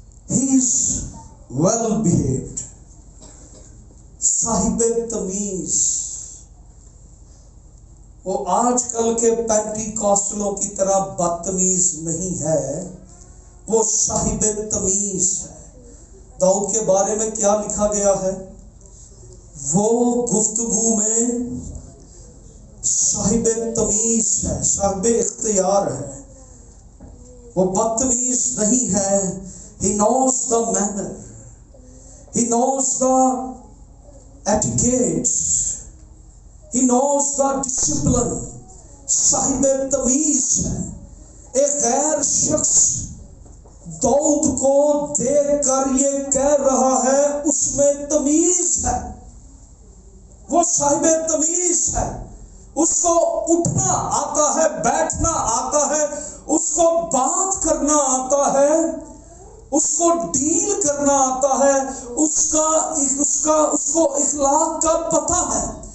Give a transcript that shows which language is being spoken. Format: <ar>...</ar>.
<en>He is well behaved،</en> <ur>صاحب تمیز۔ وہ آج کل کے پینٹی کاسٹلوں کی طرح بدتمیز نہیں ہے، وہ صاحب تمیز ہے۔ داؤد کے بارے میں کیا لکھا گیا ہے؟ وہ گفتگو میں صاحب تمیز ہے، صاحب اختیار ہے، وہ بدتمیز نہیں ہے۔</ur> <en>He knows the manner, he knows the etiquette, He knows the discipline.</en> <ur>صاحب تمیز ہے. ایک غیر شخص داؤد کو دیکھ کر یہ کہہ رہا ہے اس میں تمیز ہے. وہ صاحب تمیز ہے. اس کو اٹھنا آتا ہے، بیٹھنا آتا ہے، اس کو بات کرنا آتا ہے، اس کو ڈیل کرنا آتا ہے، اس کو اخلاق کا پتہ ہے.</ur>